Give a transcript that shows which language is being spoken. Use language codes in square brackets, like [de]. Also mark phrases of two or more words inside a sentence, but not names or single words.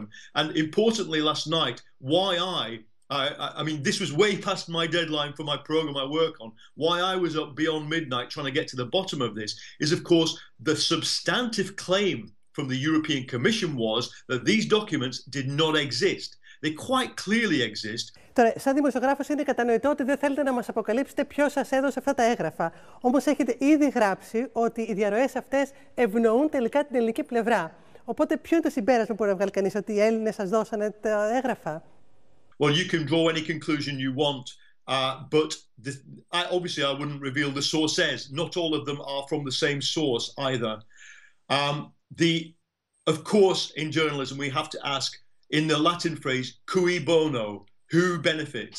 [en] And importantly, last night, why I mean, this was way past my deadline for my program I work on. Why I was up beyond midnight trying to get to the bottom of this is, of course, the substantive claim from the European Commission was that these documents did not exist. They quite clearly exist. [el] Τώρα, σαν δημοσιογράφος είναι κατανοητό ότι δεν θέλετε να μας αποκαλύψετε ποιος σας έδωσε αυτά τα έγγραφα. Όμως έχετε ήδη γράψει ότι οι διαρροές αυτές ευνοούν τελικά την ελληνική πλευρά. Οπότε ποιο είναι το συμπέρασμα που μπορεί να βγάλει κανείς, ότι οι Έλληνες σας δώσανε τα έγγραφα? [en] Well, you can draw any conclusion you want but obviously I wouldn't reveal the sources. Not all of them are from the same source either. Of course, in journalism, we have to ask, in the Latin phrase, [la] cui bono, [en] who benefits?